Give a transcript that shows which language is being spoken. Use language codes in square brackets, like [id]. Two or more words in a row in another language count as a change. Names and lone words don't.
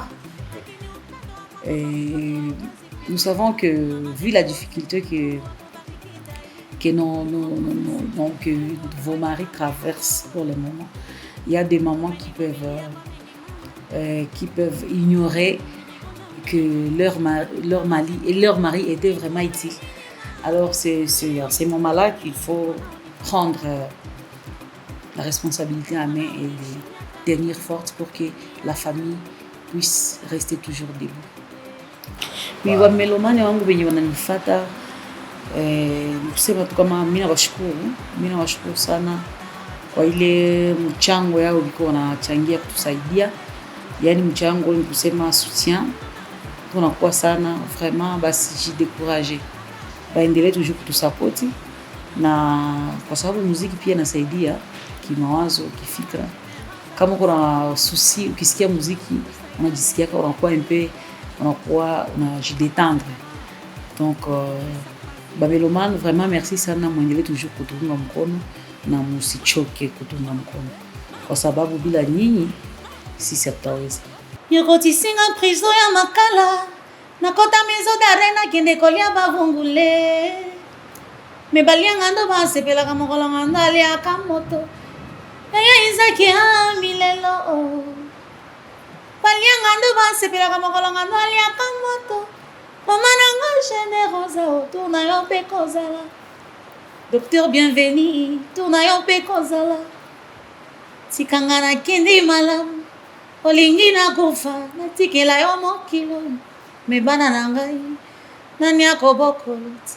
[fr] Et nous savons que, vu la difficulté que vos maris traversent pour le moment, il y a des mamans qui peuvent ignorer que leur mari était vraiment utile. Alors c'est à ces moments-là qu'il faut prendre la responsabilité à main et tenir forte pour que la famille puisse rester toujours debout. [sw] Puis wamelomani wangu wenye wananifuata kusema tu kama mimi nawashukuru sana kwa ile mchango yao ulikuwa wanachangia kutusaidia. Yaani mchango ni kusema soutien. Tunakuwa sana vraiment basi décourager. Baendelee toujours kutusapoti na kwa sababu muziki pia inasaidia kimawazo, kifikra. Kama kuna susi ukisikia muziki unajisikia kama unakuwa unajidétendre. [fr] Donc Babylomane, vraiment merci [sw] sana, mwendelee toujours kutunga mkono na msichoke kutunga mkono. Kwa sababu bila nyinyi sisi hatutaweza. [ln] Yokotisinga prison ya makala nakota [fr] maison d'arrêt [ln] nakende kolia bavungule mebalianga ndo basepelaka mokolo nganda aliaka moto eya izaki ya milelo balianga ndo basepelaka mokolo nganda aliaka moto mama nanga générosa tourna yo mpe kozala docteur bienvenu tourna yo mpe kozala tikanga nakende malamu olingi nakufa natikela yo mokilo mebana na ngai nani akobokolo